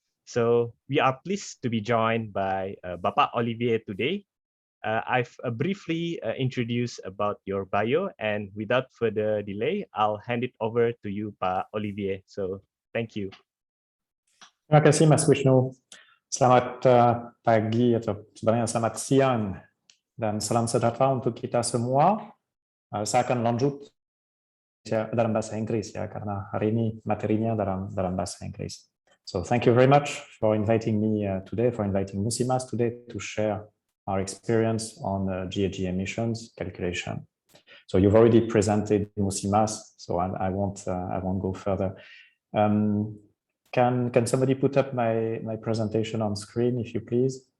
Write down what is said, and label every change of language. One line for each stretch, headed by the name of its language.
English: So we are pleased to be joined by Bapak Olivier today. I've briefly introduced about your bio, and without further delay, I'll hand it over to you, Pak Olivier. So thank you.
Indonesian: Terima kasih, Mas Wisnu. Selamat pagi atau sebenarnya selamat siang dan salam sejahtera untuk kita semua. Saya akan lanjut dalam bahasa Inggris ya, karena hari ini materinya dalam bahasa Inggris.
English: So thank you very much for inviting me today, for inviting Musimas today to share our experience on GHG emissions calculation. So you've already presented Musimas, so I won't go further. Can somebody put up my presentation on screen, if you please?